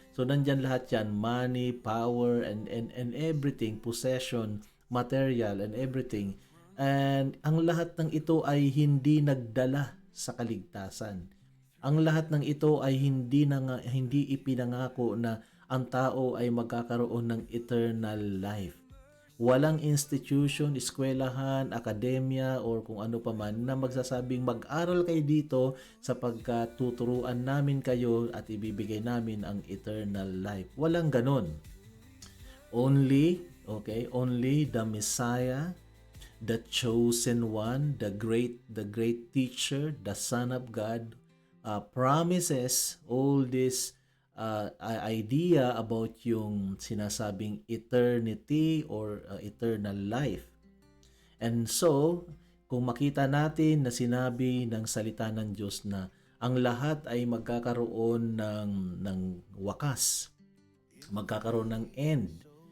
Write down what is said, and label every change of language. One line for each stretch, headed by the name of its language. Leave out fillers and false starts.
Filipino: So nandyan lahat yan,
English: money, power, and everything, possession, material, and everything.
Filipino: And ang lahat ng ito ay hindi nagdala sa kaligtasan. Ang lahat ng ito ay hindi ipinangako na ang tao ay magkakaroon ng eternal life. Walang institution, eskwelahan, akademya, or kung ano pa man na magsasabing mag-aral kayo dito sapagkat tuturuan namin kayo at ibibigay namin ang eternal life. Walang ganon.
English: Only the Messiah, the chosen one, the great teacher, the Son of God, promises all this idea about
Filipino: yung sinasabing
English: eternity or eternal life.
Filipino: And so, kung makita natin na sinabi ng salita ng Diyos na ang lahat ay magkakaroon ng wakas, magkakaroon ng end,